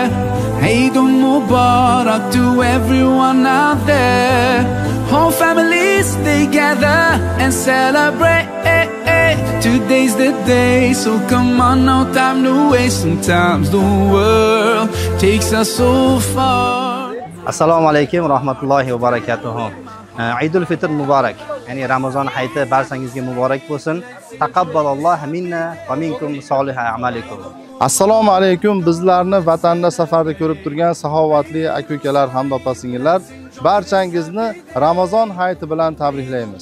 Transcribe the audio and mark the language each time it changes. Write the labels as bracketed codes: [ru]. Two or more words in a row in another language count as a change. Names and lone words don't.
[ar] عيد المبارك [en] to everyone out there. Whole families they gather and celebrate. Today's the day, so come on, no time to waste. Sometimes the world takes us so far. [ar] السلام عليكم ورحمة الله وبركاته. [uz] Eidul Fitr muborak. Ya'ni Ramazon hayiti barsangizga muborak bo'lsin. [ar] تقبل الله منا ومنكم صالح أعمالكم. السلام عليكم [uz] bizlarni vatanda safarda ko'rib turgan saxovatli aka-ukalar hamda opa-singillar, barchangizni Ramazon hayiti bilan tabriklaymiz.